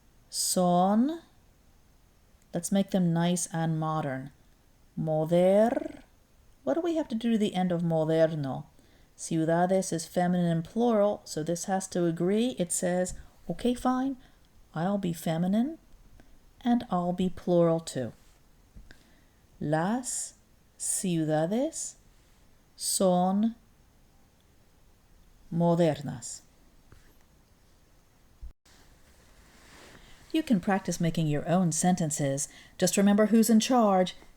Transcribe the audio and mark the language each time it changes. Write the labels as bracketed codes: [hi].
[en] Son. Let's make them nice and modern. Moder. What do we have to do to the end of moderno? Ciudades is feminine and plural, so this has to agree. It says, okay, fine, I'll be feminine and I'll be plural too. [es] Las ciudades son modernas. [en] You can practice making your own sentences. Just remember who's in charge.